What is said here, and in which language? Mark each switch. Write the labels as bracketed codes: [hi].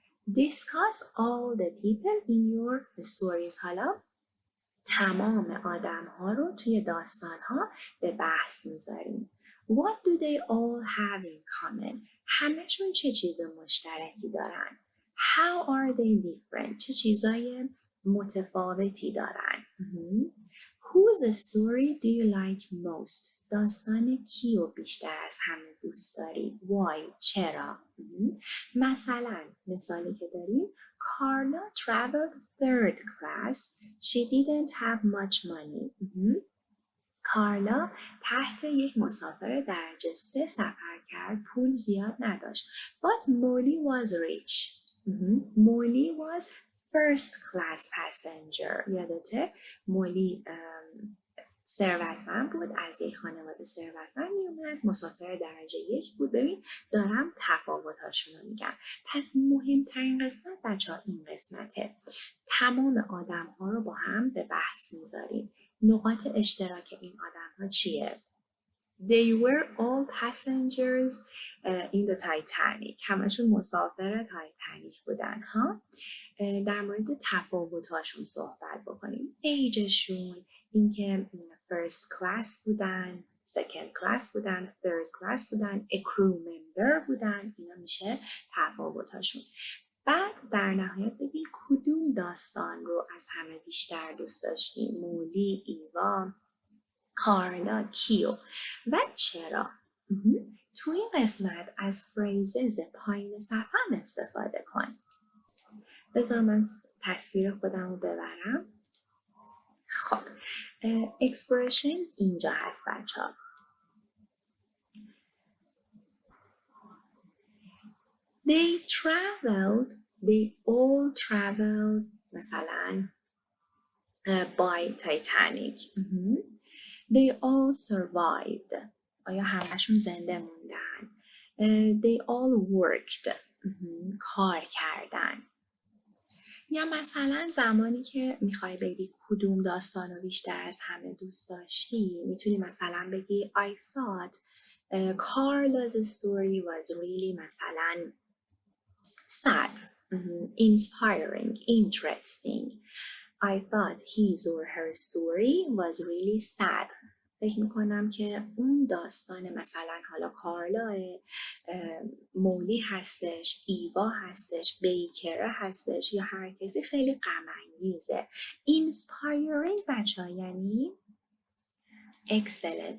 [en] Discuss all the people in your stories. [fa] حالا تمام آدم ها رو توی داستان ها به بحث میذاریم. [en] What do they all have in common? [fa] همشون چه چیز مشترکی دارن؟ [en] How are they different? [fa] چه چیزای متفاوتی دارن؟ [en] Whose story do you like most? [fa] داستان کیو بیشتر از همه دوست داری؟ [en] Why? [fa] چرا؟ مثلا مثالی که داریم [en] Carla traveled third class. She didn't have much money. [fa] کارلا تحت یک مسافر درجه 3 سفر کرد، پول زیاد نداشت. [en] But Molly was rich. Molly was first class passenger. [fa] یادته؟ مولی ثروتمند بود، از یک خانواده ثروتمند میومد، مسافر درجه 1 بود. ببین دارم تفاوتاشون رو میگم. پس مهمترین قسمت بچه‌ها این قسمته. تمام آدم ها رو با هم به بحث میذاریم. نقاط اشتراک این آدم ها چیه؟ [en] They were all passengers in the Titanic. [fa] همشون مسافر تایتانیک بودن ها. در مورد تفاوتاشون صحبت بکنیم. ایجشون، اینکه first class بودن، [en] second class بودن، third class بودن، a crew member بودن. [fa] اینا میشه تفاوتاشون. بعد در نهایت ببین کدوم داستان رو از همه بیشتر دوست داشتی؟ مولی، ایوا، کارلا، کیو و چرا؟ توی این قسمت از فریزز پایین صفحه استفاده کن. بذار من تصویر خودم رو ببرم. خب expressions اینجا هست بچه ها. [en] they all traveled مثلا by Titanic. They all survived. [fa] آیا همشون زنده موندن؟ [en] They all worked. [fa] کار کردن. یا مثلا زمانی که میخوای بگی کدوم داستان رو بیشتر از همه دوست داشتی، میتونی مثلا بگی [en] I thought Carla's story was really مثلا sad, inspiring, interesting. I thought his or her story was really sad. [fa] فکر میکنم که اون داستان مثلا حالا کارلا، مولی هستش، ایوا هستش، بیکره هستش یا هر کسی خیلی غم انگیزه. inspiring بچه ها یعنی excellent.